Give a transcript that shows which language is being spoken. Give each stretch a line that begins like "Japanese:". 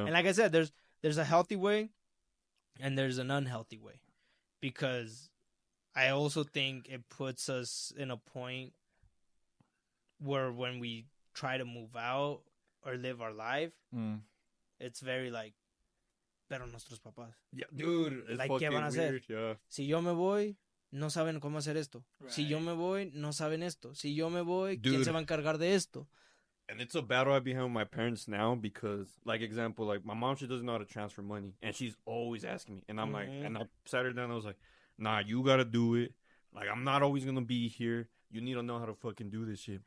English: and like I said, there's a healthy way, and there's an unhealthy way, because I also think it puts us in a point where when we try to move out or live our life, it's very like.
Spanish: Pero nuestros papás.
English: Yeah, dude, it's like, fucking
Spanish: ¿qué van a hacer?
English: weird, yeah.
Spanish: Si yo me voy, no saben cómo hacer esto.
English: Right.
Spanish: Si yo me voy, no saben esto. Si yo me voy,
English: Dude.
Spanish: ¿quién se va a encargar de esto?
English: And it's a battle I be having with my parents now because, like, example, like, my mom, she doesn't know how to transfer money. And she's always asking me. And I'm like, and I sat her down, I was like, nah, you gotta do it. Like, I'm not always gonna be here. You need to know how to fucking do this shit.